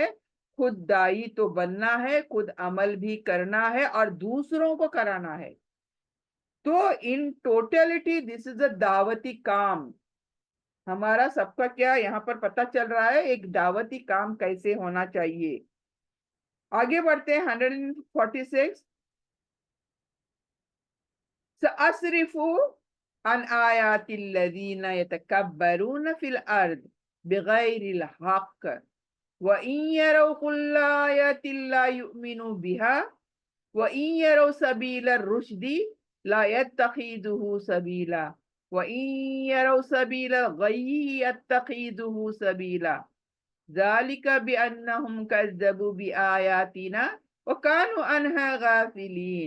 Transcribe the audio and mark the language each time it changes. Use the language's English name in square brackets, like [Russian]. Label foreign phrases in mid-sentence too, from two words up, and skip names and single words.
[Hindi] खुद दाई तो बनना है, खुद अमल भी करना है और दूसरों को कराना है। [English] तो in totality this is a [Hindi] दावती काम। हमारा सबका क्या यहाँ पर पता चल रहा है, एक दावती काम कैसे होना चाहिए। आगे बढ़ते हैं 146। [Arabic] سأصرف عن آياتي الذين يتكبرون في الأرض بغير الحق و وإن يروا كل آية لا يؤمنوا بها وإن يروا سبيل الرشد لا يتخذوه سبيلا وإن يروا سبيل الغي يتخذوه سبيلا ذلك بأنهم كذبوا بآياتنا وكانوا عنها غافلين.